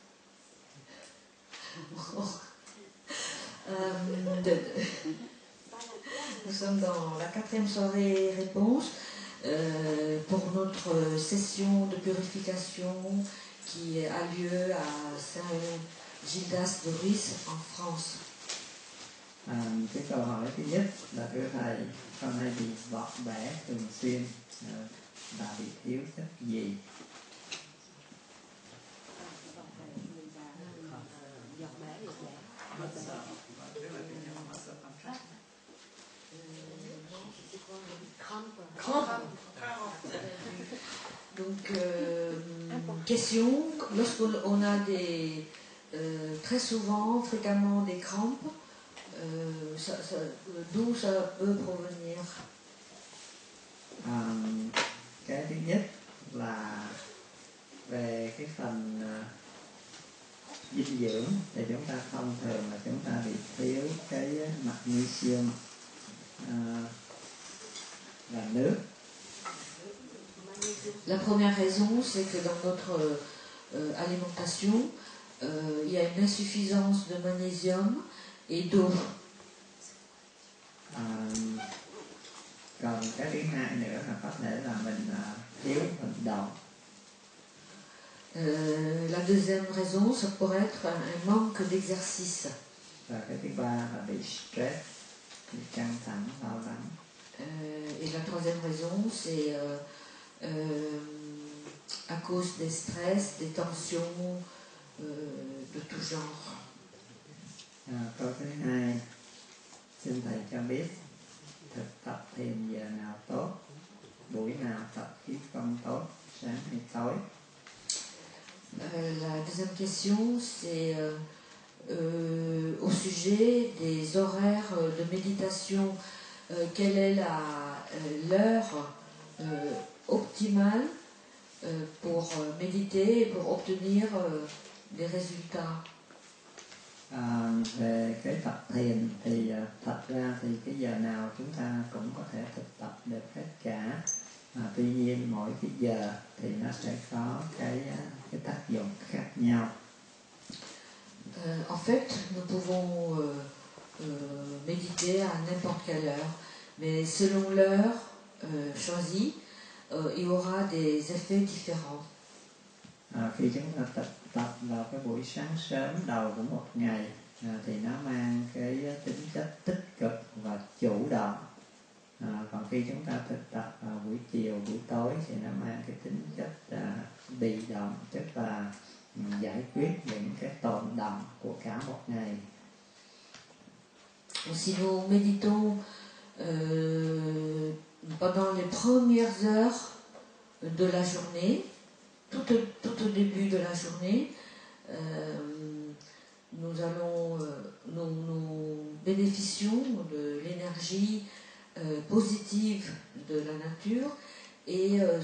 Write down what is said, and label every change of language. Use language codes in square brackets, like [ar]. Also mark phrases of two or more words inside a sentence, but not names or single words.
[fr] Nous sommes dans la quatrième soirée réponse pour notre session de purification qui a lieu à Saint-Gildas de Ruisse en France. [vi] Cái câu hỏi thứ nhất là thưa thầy, con hay bị vọt bẻ thường xuyên và bị thiếu chất gì? [fr] Donc, question, lorsqu'on a très souvent, fréquemment des crampes, d'où ça peut provenir? [vi] Cái thứ nhất là về cái phần dinh dưỡng thì chúng ta thông thường là chúng ta bị thiếu cái magnesium và nước. [fr] La première raison, c'est que dans notre alimentation, il y a une insuffisance de magnésium et d'eau. [vi] Còn cái thứ hai nữa là có thể là mình thiếu vận động. [fr] La deuxième raison, ça pourrait être un manque d'exercice. [vi] Và cái thứ ba là bị stress, bị căng thẳng, lo lắng. [fr] Et la troisième raison, c'est à cause des stress, des tensions de tout genre. [vi] Câu thứ hai, xin thầy cho biết thực tập thiền giờ nào tốt, buổi nào tập khí công tốt, sáng hay tối? [fr] La deuxième question, c'est au sujet des horaires de méditation. Quelle est l'heure optimale pour méditer et pour obtenir des résultats? [vi] Về cái tập thiền thì thật ra thì cái giờ nào chúng ta cũng có thể thực tập được hết cả. Tuy nhiên mỗi cái giờ thì nó sẽ có cái tác dụng khác nhau. [fr] En fait, nous pouvons méditer à n'importe quelle heure, mais selon l'heure choisie, il y aura des effets différents. [vi] Khi chúng ta tập vào cái buổi sáng sớm đầu của một ngày thì nó mang cái tính chất tích cực và chủ động. Còn khi chúng ta thực tập vào buổi chiều, buổi tối thì nó mang cái tính chất bị động, tức là giải quyết những cái tồn động của cả một ngày. [fr] Si nous méditons pendant les premières heures de la journée, tout au début de la journée, nous bénéficions de l'énergie positive de la nature et